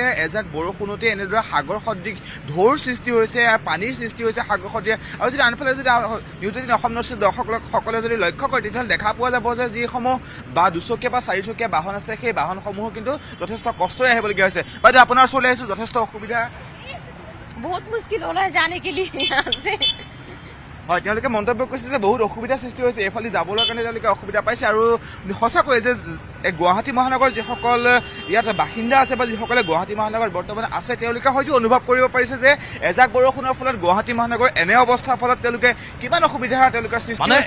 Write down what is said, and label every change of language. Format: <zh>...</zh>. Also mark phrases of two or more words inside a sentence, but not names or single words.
<as>এজাক বৰষুণতে এনেদৰে সাগৰ সদৃশ ঢৌৰ সৃষ্টি হৈছে আৰু পানীৰ সৃষ্টি হৈছে সাগৰ সদৃশ। আৰু যদি আনফালে যদি নিউজ 18 অসম নৰ্থ ইষ্টৰ দৰ্শকসকলে যদি লক্ষ্য কৰে তেতিয়াহ'লে দেখা পোৱা যাব যে যিসমূহ বা দুচকীয়া বা চাৰিচকীয়া বাহন আছে সেই বাহনসমূহো কিন্তু যথেষ্ট কষ্টৰে আহিবলগীয়া হৈছে। বাইদেউ আপোনাৰ ওচৰলৈ আহিছোঁ, যথেষ্ট অসুবিধা</as> <hi>बहुत मुश्किल हो रहा है जाने के लिए यहाँ से।</hi> <as>হয়, তেওঁলোকে মন্তব্য কৰিছে যে বহুত অসুবিধাৰ সৃষ্টি হৈছে, এইফালে যাবলৈ কাৰণে তেওঁলোকে অসুবিধা পাইছে। আৰু সঁচাকৈ যে গুৱাহাটী মহানগৰ যিসকল ইয়াত বাসিন্দা আছে বা যিসকলে গুৱাহাটী মহানগৰত বৰ্তমান আছে তেওঁলোকে হয়তো অনুভৱ কৰিব পাৰিছে যে এজাক বৰষুণৰ ফলত গুৱাহাটী মহানগৰ এনে অৱস্থাৰ ফলত তেওঁলোকে কিমান অসুবিধাৰ তেওঁলোকৰ সৃষ্টি হৈছে।</as>